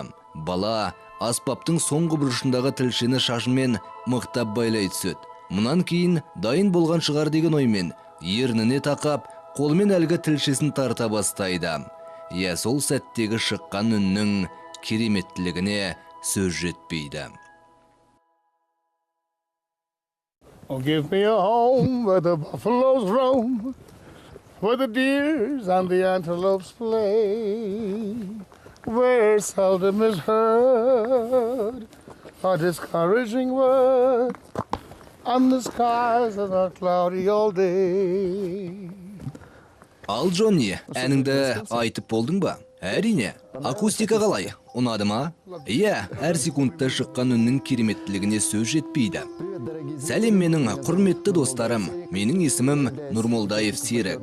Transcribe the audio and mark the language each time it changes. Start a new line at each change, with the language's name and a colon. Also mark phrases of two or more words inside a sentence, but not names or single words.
Kazakh: Бала аспаптың соңғы бұрышындағы тілшені шашымен мықтап байлай түседі. Мұнан кейін дайын болған шығар деген оймен ерніне тақап, қолымен әлгі тілшесін тарта бастайды. Иә, сол сәттегі шыққан үннің кереметтілігіне сөз жетпейді.
English: Oh, give me a home where the buffaloes roam, where the deers and the antelopes play, where seldom is heard a discouraging word, and the skies are not cloudy all day.
Kazakh: Ал Джонни, әніңді айтып болдың ба? Әрине, акустика қалай? Ұнады ма? Иә, әр секундта шыққан үннің кереметтілігіне сөз жетпейді. Сәлем менің құрметті достарым. Менің есімім Нұрмолдаев Серік.